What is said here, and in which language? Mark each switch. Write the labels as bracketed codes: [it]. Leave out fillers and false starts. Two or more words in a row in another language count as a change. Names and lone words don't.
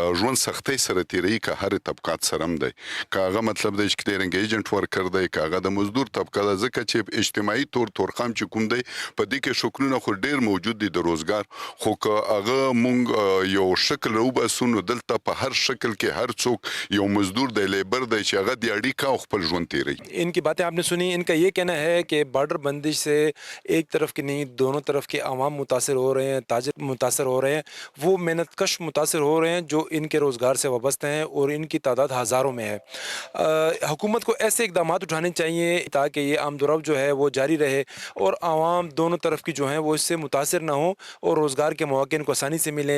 [ps] ژوند سختۍ سره تیری که هر طبقات سره هم دی که هغه مطلب دی چې [en] clearing agent [ps] ورکر دی که هغه د مزدور طبقه ده ځکه چې اجتماعي طور تورخم چې کوم دی په دې کې شکلونه خو ډیر موجود دي د روزګار خو که هغه مونږ یو شکل راوباسو نو دلته په هر شکل کې هر څوک یو مزدور دی لیبر دی چې هغه دیاړي کا خپل ژوند تیری. [ur] ان کی باتیں آپ نے سنی، ان کا یہ کہنا ہے کہ بارڈر بندش سے ایک طرف کی نہیں دونوں طرف کے عوام متاثر ہو رہے ہیں، تاجر متاثر ہو رہے ہیں، وہ محنت کش متاثر ہو رہے ہیں جو ان کے روزگار سے وابستہ ہیں اور ان کی تعداد ہزاروں میں ہے. حکومت کو ایسے اقدام اٹھانے چاہیے تاکہ یہ آمدورفت جو ہے وہ جاری رہے اور عوام دونوں طرف کی جو ہے وہ اس سے متاثر نہ ہو اور روزگار کے موقعے ان کو آسانی سے ملیں.